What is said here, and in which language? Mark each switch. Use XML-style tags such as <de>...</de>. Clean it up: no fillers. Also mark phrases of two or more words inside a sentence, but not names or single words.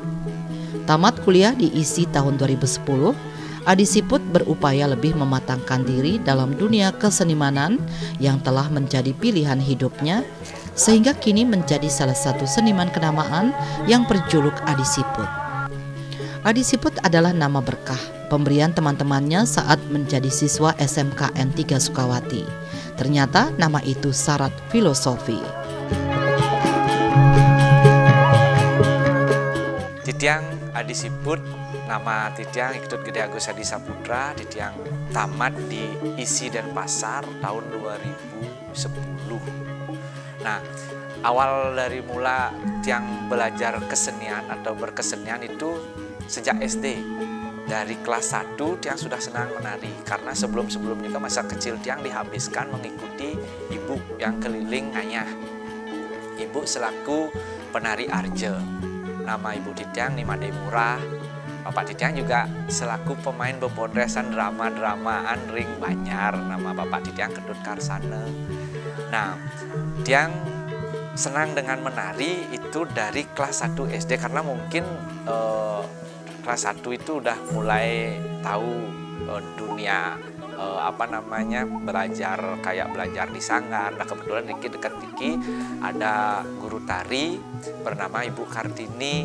<id>Tamat kuliah di ISI tahun 2010, Adi Siput berupaya lebih mematangkan diri dalam dunia kesenimanan yang telah menjadi pilihan hidupnya, sehingga kini menjadi salah satu seniman kenamaan yang berjuluk Adi Siput. Adi Siput adalah nama berkah pemberian teman-temannya saat menjadi siswa SMKN 3 Sukawati. Ternyata nama itu syarat filosofi. Titiang Adi Siput, nama Titiang Iketut Gede Agus Adi Saputra. Titiang tamat di ISI Denpasar tahun 2010. Nah, awal dari mula Titiang belajar kesenian atau berkesenian itu sejak SD. Dari kelas 1 Tiang sudah senang menari, karena sebelum-sebelumnya juga masa kecil Tiang dihabiskan mengikuti ibu yang keliling ngayah. Ibu selaku penari arje. Nama ibu Titiang Nimade Murah. Bapak Titiang juga selaku pemain bebondresan drama-dramaan ring Banyar. Nama Bapak Titiang Ketut Karsana. Nah, Tiang senang dengan menari itu dari kelas 1 SD, karena mungkin kelas 1 itu udah mulai tahu dunia belajar kayak belajar di sanggar. Nah, kebetulan dekat Tiki ada guru tari bernama Ibu Kartini.</id>